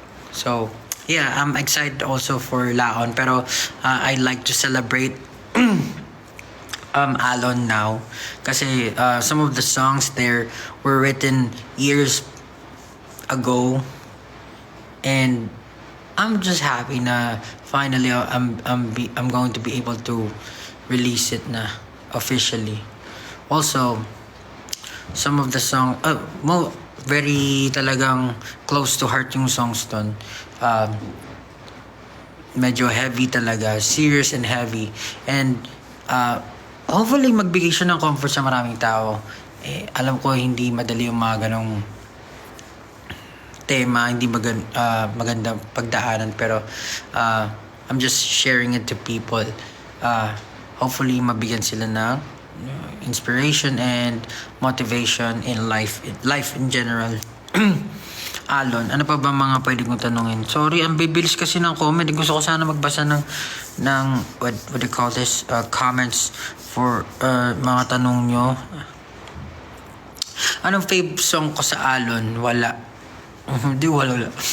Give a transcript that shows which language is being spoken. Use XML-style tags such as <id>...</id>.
<en>So, yeah, I'm excited also for Laon, pero I like to celebrate Alon now kasi some of the songs there were written years ago, and I'm just happy na finally I'm going to be able to release it na officially. Also, some of the song very talagang close to heart yung songs ton.</en> <tl>Medyo heavy talaga,</tl> <en>serious and heavy, and hopefully</en> <tl>magbigay siya ng comfort sa maraming tao. Alam ko hindi madali yung mga ganong tema, hindi magandang pagdaanan,</tl> <en>pero I'm just sharing it to people. Hopefully mabigyan sila ng inspiration and motivation in life in general.</en> <tl>Alon, ano pa ba mga pwede kong tanungin? Sorry, ang bibilis kasi ng comment. Gusto ko sana magbasa ng</tl> <en>what do you call this?</en> <tl>Comments for mga tanong nyo. Anong fave song ko sa Alon? Wala. Hindi, wala.</tl>